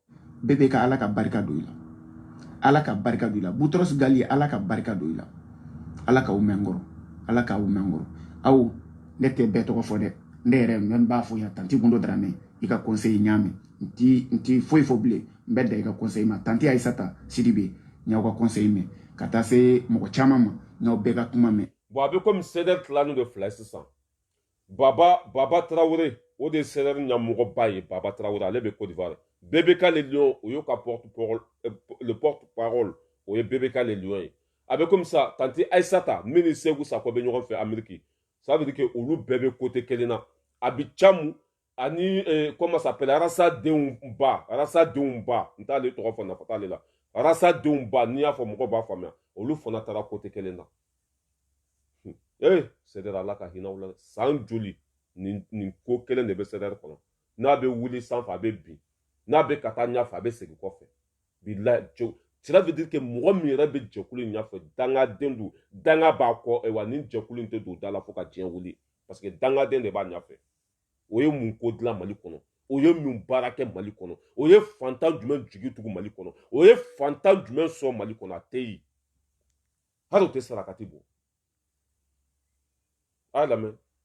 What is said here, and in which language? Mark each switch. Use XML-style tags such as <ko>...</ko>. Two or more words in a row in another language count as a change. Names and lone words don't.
<bm>bɛɛ bɛ ka Ala ka barika don i la Ala ka barika don i la Boutros Ghali Ala ka barika don i la Ala k'aw mɛn n kɔrɔ Ala k'aw mɛn n kɔrɔ aw ne tɛ bɛɛ tɔgɔ fɔ dɛ ne yɛrɛ n b'a fɔ yan tanti Gundo Dramé i ka conseil ɲaamɛ n ti foyi fɔ bilen n bɛ da i ka conseil ma tanti Aissata Sidibé n y'aw ka conseil mɛn ka taa se mɔgɔ caman ma n y'aw bɛɛ ka kuma mɛn bon a bɛ komi CDR tilalen de fila sisan Baba Traoré o de ye CDR ɲɛmɔgɔba ye Baba Traoré ale bɛ Côte d'Ivoire bɛɛ bɛ k'ale lion o y'o ka</bm> <fr>le porte-parole</fr> <bm>o ye bɛɛ bɛ k'ale lion ye a bɛ komi sa tanti Aissata min ni Segu Sakɔ bɛ ɲɔgɔn fɛ Amérique</bm> <fr>ça veut dire que</fr> <bm>olu bɛɛ bɛ côté kelen na a bɛ Camu ani</bm> <fr>comment ça s'appelle</fr> <bm>Arasa denw ba n t'ale tɔgɔ fɔ nafa t'ale la Arasa denw ba n'i y'a fɔ mɔgɔw b'a faamuya olu fana taara côté kelen na CDR Ala ka hinɛ u la san joli nin ko kelen de bɛ CDR kɔnɔ n'a bɛ wuli sanfɛ a bɛ bin n'a bɛ ka taa ɲɛfɛ a bɛ segin kɔfɛ bilahi</bm> <fr>cela veut dire que</fr> <bm>mɔgɔ min yɛrɛ bɛ jɛkulu in ɲɛfɛ dangaden don danga b'a kɔ wa ni jɛkulu in tɛ don da la fo ka diɲɛ wuli parce que dangaden de b'a ɲɛfɛ o ye mun ko dilan Mali kɔnɔ o ye mun baara kɛ Mali kɔnɔ o ye fantan jumɛn jigi tugu Mali kɔnɔ o ye fantan jumɛn sɔn Mali kɔnɔ a tɛ yen hali o tɛ sarakati bɔ a y'a lamɛn</bm>